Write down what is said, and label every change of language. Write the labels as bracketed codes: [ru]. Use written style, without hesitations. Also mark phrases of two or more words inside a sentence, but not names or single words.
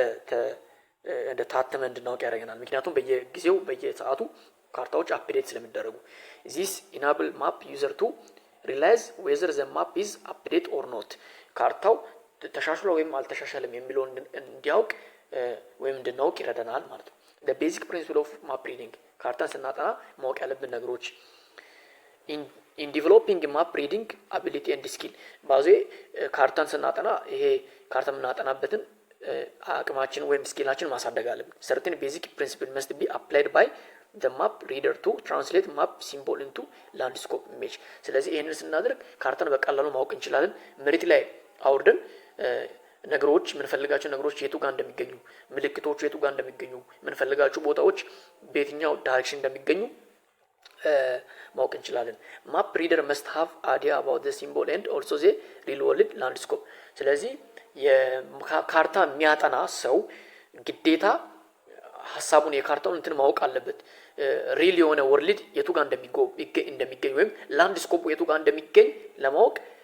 [am] እንደታተመ እንድናውቅ ያደርገናል። ምክንያቱም በየጊዜው በየሰዓቱ ካርታዎች አፕዴት ስለሚደረጉ። [en] This enable map user to realize whether the map is update or not። [am] ካርታው ተሻሽሎ ወይም አልተሻሻለም የሚለውን እንዲያውቅ ወይም እንድናውቅ ይረዳናል ማለት ነው። [en] the basic principle of map reading። [am] ካርታን ስናጠና ማወቅ ያለብን ነገሮች [en] in developing map reading ability and skill። [am] ባዜ ካርታን ስናጠና ይሄ ካርታ የምናጠናበትን አቅማችን ወይም ስኪላችን ማሳደግ አለብን። [en] certain basic principle must be applied by the map reader to translate map symbol into landscape image። [am] ስለዚህ ይሄንን ስናደርግ ካርታን በቀላሉ ማወቅ እንችላለን። መሬት ላይ አውርደን ነገሮች የምንፈልጋቸው ነገሮች የቱ ጋር እንደሚገኙ፣ ምልክቶቹ የቱ ጋር እንደሚገኙ፣ የምንፈልጋቸው ቦታዎች በየትኛው ዳይሬክሽን እንደሚገኙ ማወቅ እንችላለን። [en] Map reader must have idea about the symbol and also the real world landscape። [am] ስለዚህ የካርታ የሚያጠና ሰው ግዴታ ሀሳቡን የካርታውን እንትን ማወቅ አለበት። ሪል የሆነ ወርልድ የቱ ጋር እንደሚገኝ ወይም ላንድስኮፕ የቱ ጋር እንደሚገኝ ለማወቅ